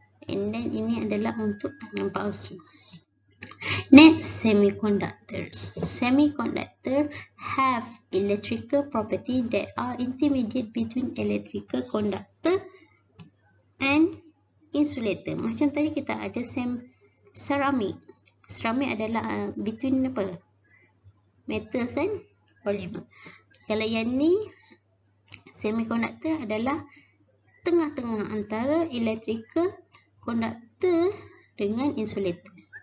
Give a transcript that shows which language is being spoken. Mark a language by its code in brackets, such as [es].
[en] And then [ms] ini adalah untuk tangan palsu. [en] Next, semiconductors. Semiconductors have electrical property that are intermediate between electrical conductor and insulator. [ms] Macam tadi kita ada ceramic. [en] Ceramic adalah between apa? Metals and polymer. [ms] Kalau yang ni, semiconductor adalah tengah-tengah antara electrical conductor dengan insulator.